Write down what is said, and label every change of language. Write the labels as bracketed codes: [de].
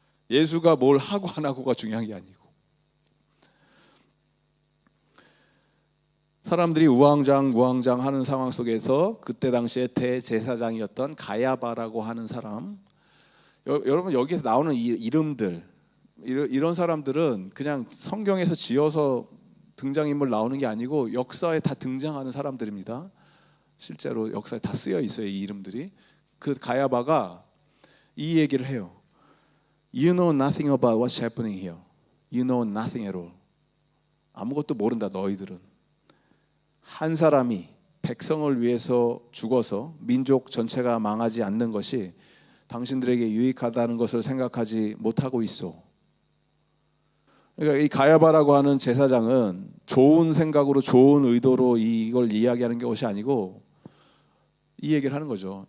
[ko] 예수가 뭘 하고 안 하고가 중요한 게 아니고 사람들이 우왕좌왕 하는 상황 속에서 그때 당시에 대제사장이었던 가야바라고 하는 사람, 여러분 여기에서 나오는 이름들 이런 사람들은 그냥 성경에서 지어서 등장인물 나오는 게 아니고 역사에 다 등장하는 사람들입니다. 실제로 역사에 다 쓰여 있어요. 이 이름들이. 그 가야바가 이 얘기를 해요. [en] You know nothing about what's happening here. You know nothing at all. [ko] 아무것도 모른다 너희들은. 한 사람이 백성을 위해서 죽어서 민족 전체가 망하지 않는 것이 당신들에게 유익하다는 것을 생각하지 못하고 있어. 그러니까 이 가야바라고 하는 제사장은 좋은 생각으로 좋은 의도로 이걸 이야기하는 것이 아니고 이 얘기를 하는 거죠.